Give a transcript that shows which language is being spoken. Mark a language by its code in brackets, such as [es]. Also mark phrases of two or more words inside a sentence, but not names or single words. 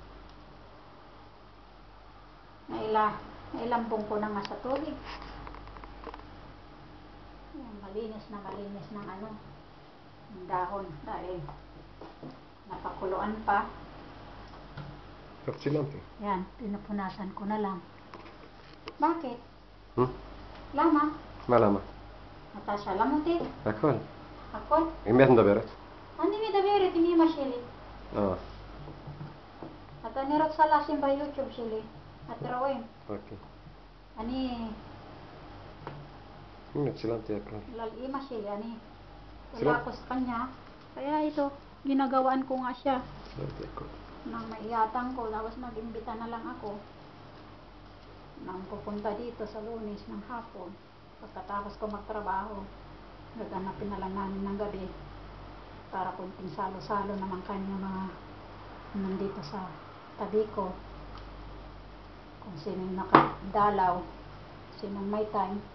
[tl] Nailambong ko na nga sa tubig. Ayan, malinis ng ng dahon dahil napakuluan pa. Yan, pinupunasan ko na lang. Bakit? [he] Lama? מה למה? אתה שלם אותי? הכל. הכל? עם מי את מדברת? אני מדברת עם אמא שלי. אני רוצה לשים ביוטיוב שלי. אתם רואים? אוקיי. הנה, צילמתי הכל. [tl] Iima sila, wala ako sa kanya. Kaya ito, ginagawaan ko nga siya. [he] צילמתי הכל. [tl] Nang maiyatang ko, tapos mag-imbita na lang ako. Nang pupunta dito sa Lunes ng hapon, pagkatapos ko magtrabaho. gaganapin na lang namin ng gabi para kunting salo-salo naman kanya mga nandito sa tabi ko, kung sino yung nakadalaw, sinong may time.